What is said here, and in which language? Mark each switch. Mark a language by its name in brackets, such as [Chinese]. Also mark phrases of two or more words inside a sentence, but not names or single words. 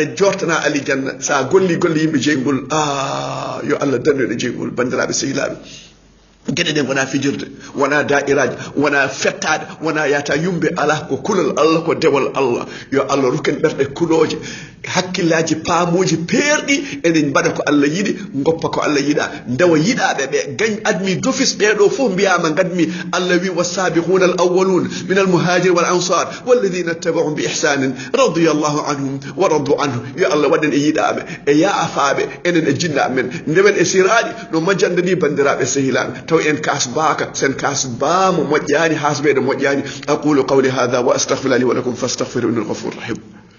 [Fula] jortana alijanna sa golli golle yimɓe jeygol yo Allah dannuɗo jeygol bandiraɓe sehilaɓe gueɗe ɗen wona fijirde wona da'iraji wona fettade wona yata yumbe ala ko kulol Allah ko dewal Allah yo Allah ruken ɓerɗe kuloje hakkillaji paamuji peerɗi enen mbaɗa ko Allah yiɗi goppa ko Allah yiɗa ndewa yiɗaɓe ɓe gañ [French] admi d'office [Fula] ɓeɗo fof mbiyama gadmi Allah wi [Arabic] والسابقون الأولون من المهاجرين والأنصار والذين اتبعوهم بإحسان رضي الله عنهم ورضوا عنه [Fula] yo Allah waɗen e yiɗaɓe e yaafaɓe enen e jinnaɓe men ndewen e siraɗi no majjande ni bandiraɓe sehilaɓe taw en kas baka sen kas bamo moƴƴani hasbeɗe moƴƴani [Arabic] أقول قولي هذا وأستغفر الله ولكم فاستغفروا إنه الغفور الرحيم